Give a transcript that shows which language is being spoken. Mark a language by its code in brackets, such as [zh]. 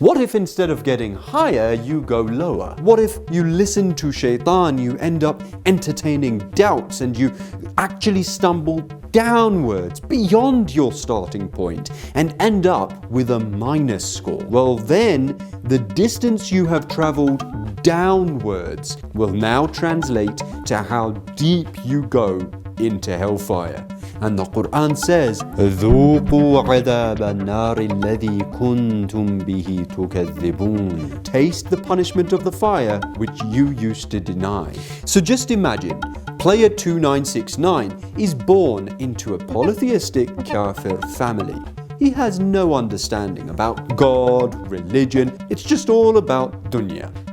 [en] What if instead of getting higher, you go lower? What if you listen to shaitan, you end up entertaining doubts, and you actually stumble downwards beyond your starting point and end up with a minus score? Well, then the distance you have traveled downwards will now translate to how deep you go into hellfire. And the Quran says, [ar] ذُوقُوا عَذَابَ النَّارِ الَّذِي كُنْتُمْ بِهِ تُكَذِّبُونَ. [en] Taste the punishment of the fire which you used to deny. So just imagine, player 2969 is born into a polytheistic kafir family. He has no understanding about God, religion, it's just all about dunya.